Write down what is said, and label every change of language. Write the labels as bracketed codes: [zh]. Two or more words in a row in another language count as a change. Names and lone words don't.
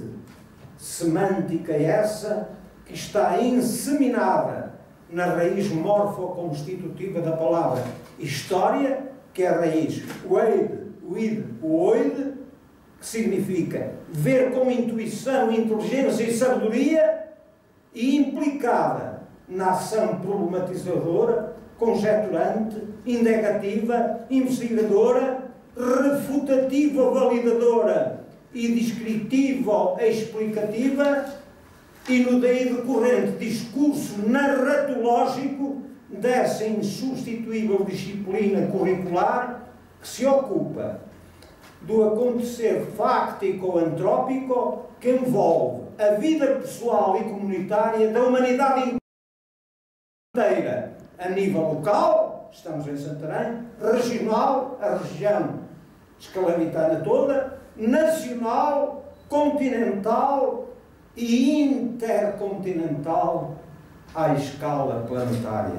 [pt] Semântica essa que está inseminada na raiz morfoconstitutiva da palavra história, que é a raiz oide, que significa ver com intuição, inteligência e sabedoria, e implicada na ação problematizadora, conjeturante, indagativa, investigadora, refutativa, validadora e descritiva, explicativa, e no daí decorrente discurso narratológico dessa insubstituível disciplina curricular que se ocupa do acontecer fáctico-antrópico que envolve a vida pessoal e comunitária da humanidade inteira, a nível local, estamos em Santarém, regional, a região escalaritana toda, nacional, continental e intercontinental à escala planetária.